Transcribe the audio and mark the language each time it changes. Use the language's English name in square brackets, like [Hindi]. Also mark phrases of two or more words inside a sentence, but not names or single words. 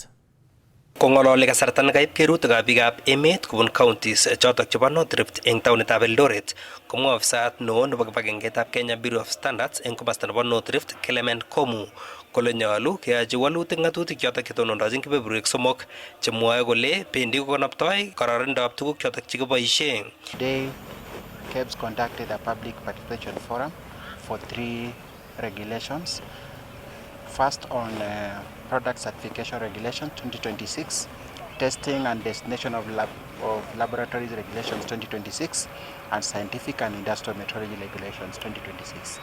[Kalenjin] Kong'ololi kasarta nekaib kerutikab biikab emet kobun counties chotok chebo North Rift eng taonitab Eldoret, komwa ofisayat neo nebo kibagengeitab Kenya Bureau of Standards eng komosta nebo North Rift Clement Komu kole nyolu keyochi walutik ng'atutik chotok chetonondochin kebeberwek somok chemwoe kole bendi kokonoptoi kororonindab tuguk chotok chekiboisie. [English] Today, KEBS conducted a public participation forum for 3 regulations. First on Product Certification Regulation 2026, Testing and Destination of Laboratories Regulations 2026, and Scientific and Industrial Metrology Regulations 2026.